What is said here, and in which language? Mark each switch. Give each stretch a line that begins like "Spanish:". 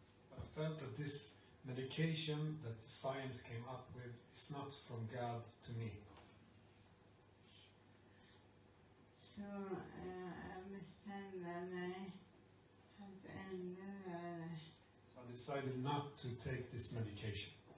English: But I felt that this medication that the science came up with is not from God to me.
Swedish: Så jag bestämde mig att ändra det.
English: So I decided not to take this medication.